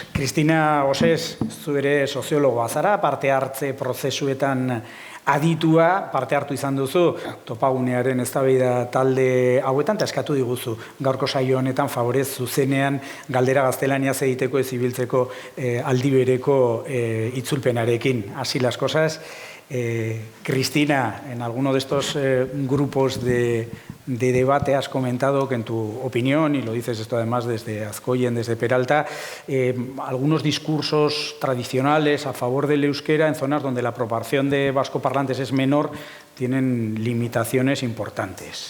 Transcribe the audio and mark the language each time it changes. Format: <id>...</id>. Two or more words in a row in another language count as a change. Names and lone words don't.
<eu>Kristina Osez, zu ere soziologoa zara, parte hartze prozesuetan aditua, parte hartu izan duzu, topagunearen eztabaida talde hauetan, eta eskatu diguzu, gaurko saio honetan favorez zuzenean galdera gaztelaniaz egiteko ez ibiltzeko aldibereko itzulpenarekin.</eu> <es>Así las cosas. Cristina, en alguno de estos grupos de debate has comentado que en tu opinión, y lo dices esto además desde Azcoyen, desde Peralta, algunos discursos tradicionales a favor del euskera en zonas donde la proporción de vascoparlantes es menor tienen limitaciones importantes.</es>